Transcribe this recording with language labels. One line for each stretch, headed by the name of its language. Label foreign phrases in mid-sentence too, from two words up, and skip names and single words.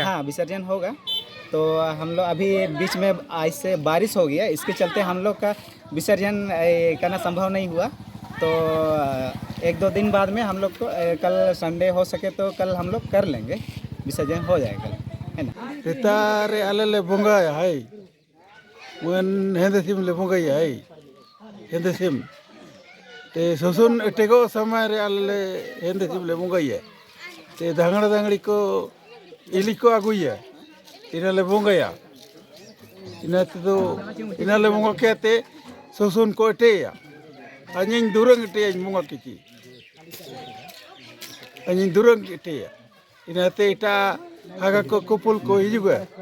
Hindi: हाँ, विसर्जन होगा। तो हम लोग अभी बीच में आज से बारिश हो गया, इसके चलते हम लोग का विसर्जन करना संभव नहीं हुआ। तो 1-2 दिन बाद में हम लोग को कल संडे हो सके तो कल हम लोग कर लेंगे, विसर्जन हो जाएगा कल, है ना।
Santali: Retare alele bonga ya hai. Mun hende sim le bonga ya hai. Hende sim. Te sosun tego samare alele hende sim le bonga ya. Te dangari ko iliko agu ya. Ina le bonga ya. Ina to ina le bonga ke te sosun ko te ya. Anjing durang te ya bonga kiki. Anjing durang te ya. Ina te ita agak ko kupul ko juga.